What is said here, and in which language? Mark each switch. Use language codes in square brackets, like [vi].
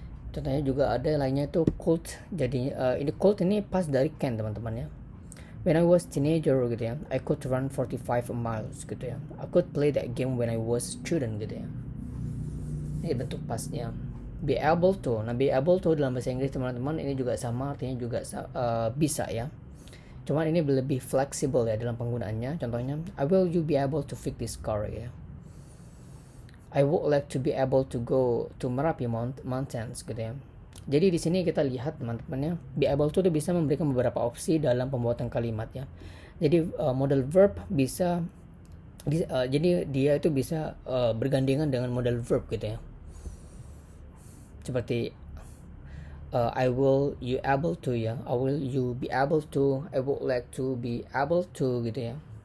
[id] Contohnya juga ada lainnya itu could. Jadi ini could ini pas dari can teman-teman ya. [en] When I was teenager [id] gitu ya, [en] I could run 45 miles gitu ya. I could play that game when I was student [id] gitu ya. Ini bentuk pasnya. [en] Be able to. [id] Nah, be able to dalam bahasa Inggris teman-teman ini juga sama, artinya juga bisa ya. Cuman ini lebih fleksibel ya dalam penggunaannya. Contohnya, [en] I will you be able to fix this car [id] ya. [en] I would like to be able to go to Merapi Mountains [id] gitu ya. Jadi di sini kita lihat teman-teman ya, be able to itu bisa memberikan beberapa opsi dalam pembuatan kalimat ya. Jadi modal verb bisa jadi dia itu bisa bergandengan dengan modal verb gitu ya. Seperti [en] I will you able to ya, I will you be able to, I would like to be able to [id] gitu ya.